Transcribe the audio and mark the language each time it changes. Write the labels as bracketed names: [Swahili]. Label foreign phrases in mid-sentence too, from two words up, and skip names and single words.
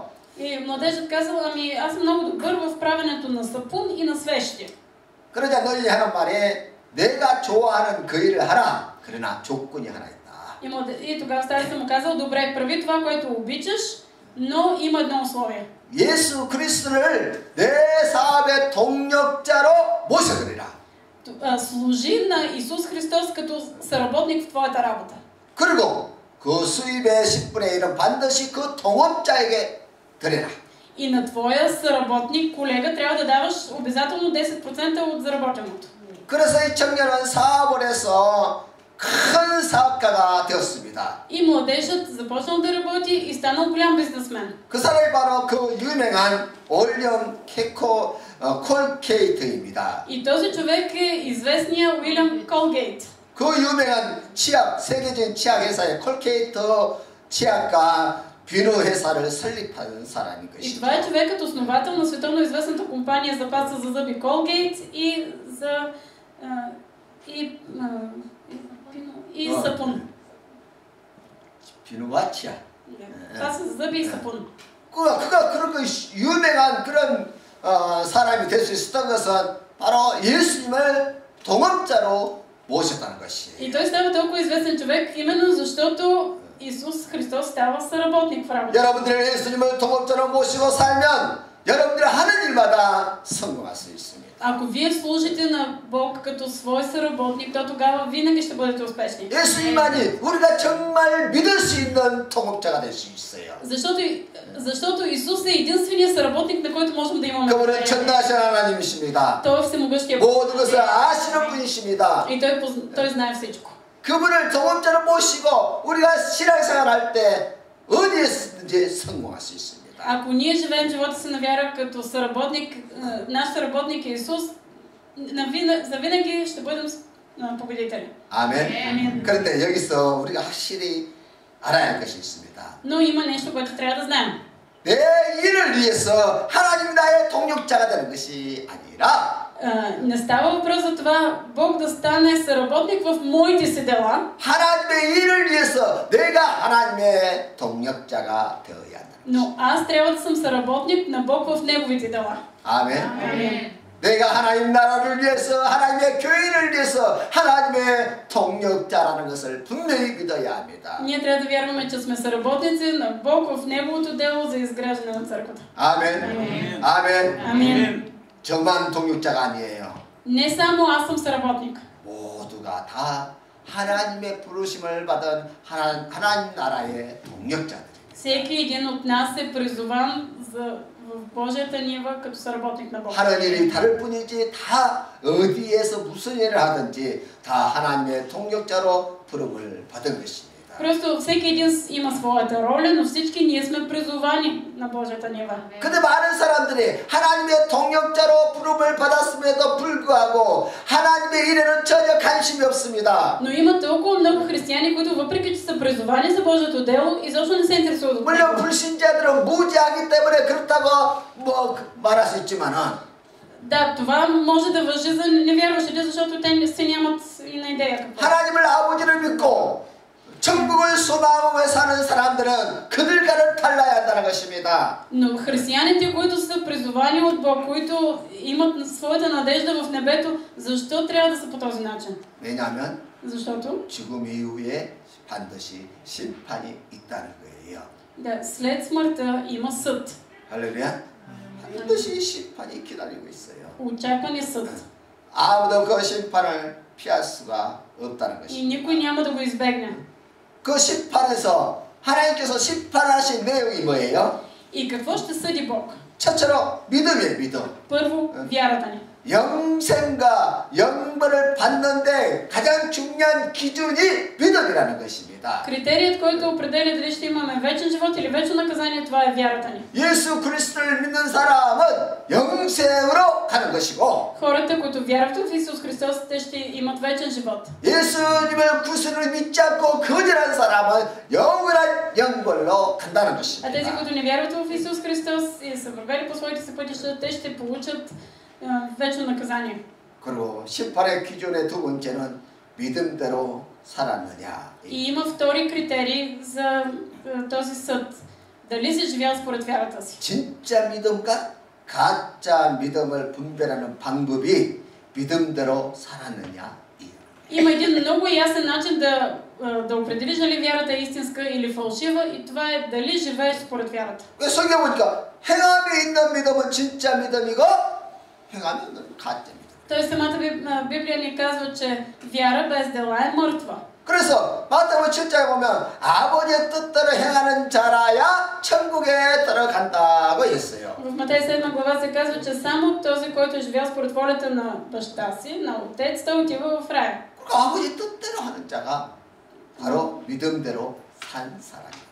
[Bulgarian] И младежът казал, ами аз съм много добър в правенето на сапун и на свещи. [Korean] 그러자 노인이 하는 말이 내가 좋아하는 그 일을 하라. 그러나 조건이 하나 있다. [Bulgarian] И тогава старецът му казал, добре, прави това, което обичаш, но има едно условие. [Korean] 예수 그리스도를 내 사업의 동력자로 모셔드리라. [Bulgarian] Служи на Исус Христос като съработник в твоята работа. [Korean] 그리고 그 수입의 10분의 1은 반드시 그 동업자에게 드려라. [Bulgarian] И на твоя съработник, колега, трябва да даваш обязателно 10% от заработеното. [Korean] 그래서 이 청년은 사업을 해서 큰 사업가가 되었습니다. [Bulgarian] И младежът започнал да работи и станал голям бизнесмен. [Korean] 그 사람이 바로 그 유명한 올리엄 콜케이트입니다. [Bulgarian] И този човек е известния Уилям Колгейт. [Korean] 그 유명한 치약, 세계적인 치약 회사의 콜케이트 치약과 비누 회사를 설립한 사람인 [Bulgarian] И [Korean] 것입니다. [Bulgarian] това е човекът основател на световно известната компания за паста за зъби Колгейт и сапун. [Korean] 비누와 치약. [Bulgarian] Паста за зъби и сапун. [Korean] 그가 그렇게 유명한 그런 사람이 될 수 있었던 것은 바로 예수님을 동업자로 모셨다는 것이에요. [Bulgarian] И той става толкова известен човек именно защото Исус Христос става съработник в работа. [Korean] 여러분들이 예수님을 동업자로 모시고 살면 여러분들이 하는 일마다 성공할 수 있습니다. [Bulgarian] Ако вие служите на Бог като свой съработник, то тогава винаги ще бъдете успешни. [Korean] 예수님만이 우리가 정말 믿을 수 있는 동업자가 될 수 있어요. [Bulgarian] Защото Исус е единственият съработник, на който можем да имаме [Korean] 그분은 [Bulgarian] доверие. [Korean] 전능하신 하나님이십니다. [Bulgarian] Той е всемогъщия Бог. [Korean] 모든 것을 아시는 분이십니다. [Bulgarian] И той знае всичко. [Korean] 그분을 동업자로 모시고 우리가 신앙생활 할 때 어디에서든지 성공할 수 있습니다. [Bulgarian] Ако ние живеем живота си на вяра като съработник, наш съработник е Исус, завинаги ще бъдем победители. [Korean] 아멘. 그런데 여기서 우리가 확실히 알아야 할 것이 있습니다. [Bulgarian] Но има нещо, което трябва да знаем. [Korean] 내 일을 위해서 하나님 나의 동력자가 되는 것이 아니라 [Bulgarian] Не става въпрос за това Бог да стане съработник в моите си дела, [Korean] 하나님의 일을 위해서 내가 하나님의 동력자가 되어야 한다. [Bulgarian] но аз трябва да съм съработник на Бог в неговите дела. [Korean] 아멘. [Bulgarian] Амин. [Korean] 내가 하나님 나라를 위해서 하나님의 교회를 위해서 하나님의 동력자라는 것을 분명히 믿어야 합니다. [Bulgarian] Ние трябва да вярваме, че сме съработници на Бог в неговото дело за изграждане на църквата. [Korean] 아멘. [Bulgarian] Амин. [Korean] 아멘. [Bulgarian] Амин. [Korean] 저만 동력자가 아니에요. [Bulgarian] Не само аз съм съработник. [Korean] 모두가 다 하나님의 부르심을 받은 하나님 나라의 동력자들입니다. [Bulgarian] Всеки един от нас е призован в Божията нива като съработник на Бог. [Korean] 하는 일이 다를 뿐이지 다 어디에서 무슨 일을 하든지 다 하나님의 동력자로 부름을 받은 것입니다. [Bulgarian] Просто всеки един има своята роля, но всички ние сме призовани на Божията нива. [Korean] 근데 많은 사람들이 하나님의 동력자로 부름을 받았음에도 불구하고 하나님의 일에는 전혀 관심이 없습니다. [Bulgarian] Но има толкова много християни, които въпреки че са призовани за Божието дело, изобщо не се интересуват от [Korean] 물론 [Bulgarian] него. [Korean] 불신자들은 무지하기 때문에 그렇다고 뭐 말할 수 있지만은 [Bulgarian] Да, това може да важи за невярващите, защото те си нямат и на идея какво. [Korean] 하나님을 아버지를 믿고 천국을 소망하고 사는 사람들은 그들과는 달라야 한다는 것입니다. [Bulgarian] Но християните, които са призовани от Бог, които имат своята надежда в небето, защо трябва да са по този начин? [Korean] 왜냐하면 [Bulgarian] Защото [Korean] 죽음 이후에 반드시 심판이 있다는 거예요. [Bulgarian] да, след смъртта има съд. [Korean] 할렐루야. 반드시 심판이 기다리고 있어요. [Bulgarian] Очакван е съд. [Korean] 아무도 그 심판을 피할 수가 없다는 [Bulgarian] И [Korean] 것입니다. [Bulgarian] никой няма да го избегне. [Korean] 그 심판에서 하나님께서 심판하신 내용이 뭐예요? [Bulgarian] И какво ще съди Бог? [Korean] 첫째로 믿음이에요. 믿음. [Bulgarian] Първо, вярата ни. [Korean] 영생과 영벌을 받는데 가장 중요한 기준이 믿음이라는 것입니다. [Bulgarian] Критерият, който определя дали ще имаме вечен живот или вечно наказание, това е вярата ни. [Korean] 예수 그리스도를 믿는 사람은 영생으로 가는 것이고 [Bulgarian] Хората, които вярват в Исус Христос, те ще имат вечен живот. [Korean] 예수님을 구주를 믿지 않고 거절한 사람은 영원한 영벌로 간다는 [Bulgarian] А [Korean] 것입니다. [Bulgarian] тези, които не вярват в Исус Христос и са вървели по своите си пътища, те ще получат вечно наказание. [Korean] 그리고 심판의 기준의 두 번째는 믿음대로 살았느냐. [Bulgarian] И има втори критерий за този съд. Дали си живял според вярата си? [Korean] 진짜 믿음과 가짜 믿음을 분별하는 방법이 믿음대로 살았느냐. [Bulgarian] Има един много ясен начин да определиш дали вярата е истинска или фалшива, и това е дали живееш според вярата. [Korean] 성경 보니까 행함이 있는 믿음은 진짜 믿음이고 행함이 없는 가짜 믿음. [Bulgarian] Той самата Библия ни казва, че вяра без дела е мъртва. [Korean] 그래서 마태복음 7장에 보면 아버지의 뜻대로 행하는 자라야 천국에 들어간다고 했어요. [Bulgarian] В Матей 7 глава се казва, че само този, който е живял според волята на баща си, на отец, той отива в рая. [Korean] 그리고 아버지 뜻대로 하는 자가 바로 믿음대로 산 사람이에요.